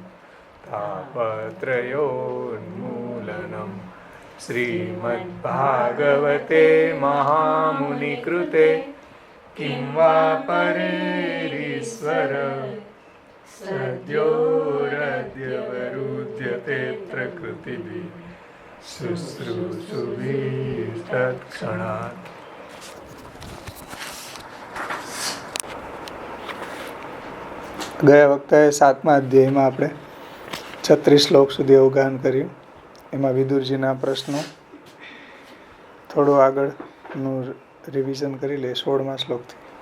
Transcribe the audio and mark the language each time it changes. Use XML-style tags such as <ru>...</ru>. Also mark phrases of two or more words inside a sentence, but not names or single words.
<sa>तापत्रयोन्मूलनम् श्रीमद्भागवते महामुनिकृते किं वा परेरीश्वर सद्योरद्यवरुध्यते प्रकृतिभिः शुश्रूषुभिः तत्क्षणात्।</sa> <gu>ગયા વખતે 7મા અધ્યાયમાં આપણે 36 શ્લોક સુધી અવગાહન કર્યું. એમાં વિદુરજીના પ્રશ્નો થોડું આગળનું રિવિઝન કરી લે 16મા શ્લોકથી.</gu>